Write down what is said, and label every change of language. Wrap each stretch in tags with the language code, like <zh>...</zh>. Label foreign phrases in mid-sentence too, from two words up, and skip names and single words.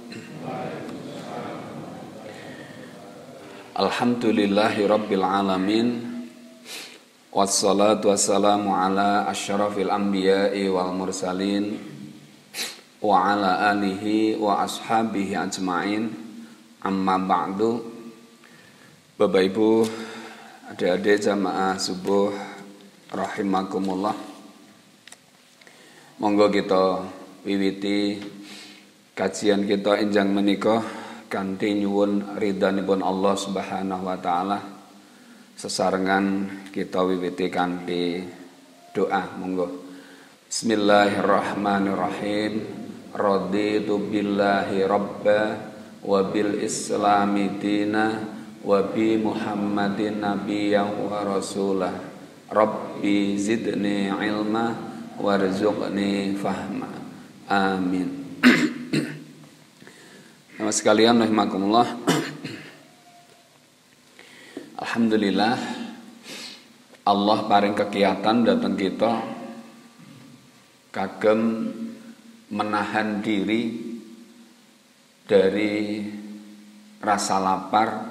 <ar>الحمد لله رب العالمين. والصلاة والسلام على أشرف الأنبياء والمرسلين وعلى آله وأصحابه أجمعين. أما بعد.</ar> <id>Bapak Ibu, adik-adik jamaah subuh rahimakumullah.</id> <jv>Monggo kita wiwiti kajian kita enjang menika kanthi nyuwun ridhanipun Allah</jv> <ar>سبحانه وتعالى.</ar> <jv>Sesarengan kita wiwiti kanthi doa. Monggo.</jv> <ar>بسم الله الرحمن الرحيم. رضيت بالله ربا وبالإسلام دينا وبمحمد نبيا ورسولا. رب زدني علما وارزقني فهما. Amin.</ar> <id>Sama sekalian rahimakumullah. Alhamdulillah Allah paring kegiatan datang kita kagem menahan diri dari rasa lapar,</id>